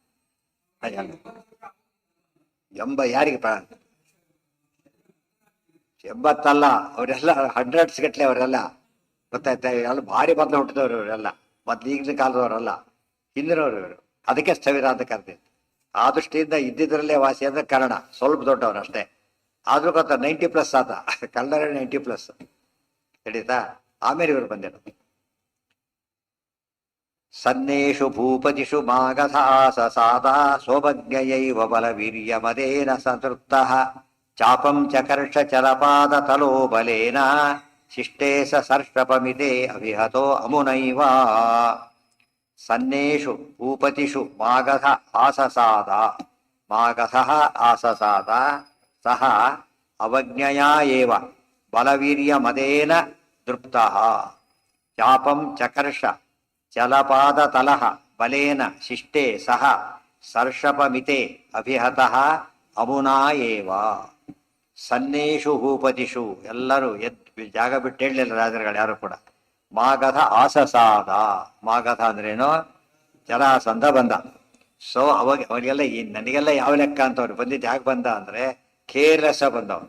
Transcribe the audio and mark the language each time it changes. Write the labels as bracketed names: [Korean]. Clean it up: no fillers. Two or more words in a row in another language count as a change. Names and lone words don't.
[Kannada] ಯಾರಿಗೆ 80 ಅವರೆಲ್ಲ ಹಂಡ್ರೆಡ್ಸ್ ಗಟ್ಲೆ ಅವರೆಲ್ಲ, ಗೊತ್ತಾಯ್ತಾ? ಎಲ್ಲ ಭಾರಿ ಬದಲು ಹುಟ್ಟಿದವ್ರು ಇವರೆಲ್ಲ, ಮೊದ್ಲು ಈಗಿನ ಕಾಲದವರಲ್ಲ, ಹಿಂದಿನವ್ರು ಇವರು. ಅದಕ್ಕೆ ಸ್ಥವಿರ ಅಂತ ಕರೆದಿತ್ತು. ಆ ದೃಷ್ಟಿಯಿಂದ ಇದ್ದಿದ್ರಲ್ಲೇ ವಾಸಿ ಅಂದ್ರೆ ಕಾರಣ ಸ್ವಲ್ಪ ದೊಡ್ಡವರು ಅಷ್ಟೇ. ಆದ್ರೂ ಗೊತ್ತಾ 90+ ಆತ, ಕನ್ನಡ 90+. ತಿಳಿತಾ? ಆಮೇಲೆ ಇವರು ಬಂದಿರು. [Sanskrit] ಸನ್ನೇಷು ಭೂಪತಿಷು ಮಾಗಧಾಸ ಸಾದಾ ಸೋಭಜ್ಞಯೈವ ಬಲವೀರ್ಯಮದೇನ ಸಂತೃಪ್ತಃ ಚಾಪಂ ಚಕರ್ಷ ಚಲಪಾದ ತಲೋ ಬಲೇನ ಶಿಷ್ಟೇ ಸ ಸರ್ಷಪಮಿತೆ ಅವಿಹತೋ ಅಮುನೈವ. ಸನ್ನೇಷು ಭೂಪತಿಷು ಮಾಗಧ ಆಸಸಾದ ಮಾಗಧಃ ಆಸಸಾದ ಸಹ ಅವಜ್ಞಯಾ ಏವ ಬಲವೀರ್ಯಮದೇನ ದೃಪ್ತಃ ಚಾಪಂ ಚಕರ್ಷ ಚಲಪಾದತಲಃ ಬಲೇನ ಶಿಷ್ಟೇ ಸಹ ಸರ್ಷಪಮಿತೆ ಅಭಿಹತಃ ಅಮುನಾ ಏವ. ಸನ್ನೇಷು ಭೂಪತಿಷು [Kannada] ಎಲ್ಲರೂ ಜಾಗ ಬಿಟ್ಟು ಹೇಳಲಿಲ್ಲ ರಾಜರುಗಳು ಯಾರು ಕೂಡ. [Sanskrit] ಮಾಗಧ ಆಸಸಾದ, [Kannada] ಮಾಗಧ ಅಂದ್ರೇನು, ಜರಾಸಂಧ ಬಂದ. ಸೊ ಅವರಿಗೆಲ್ಲ ನನಗೆಲ್ಲ ಯಾವ ಲೆಕ್ಕ ಅಂತ ಅವ್ರು ಬಂದಿದ್ದು ಯಾಕೆ ಬಂದ ಅಂದ್ರೆ ಕೇರ್ಲೆಸ್ ಬಂದವ್.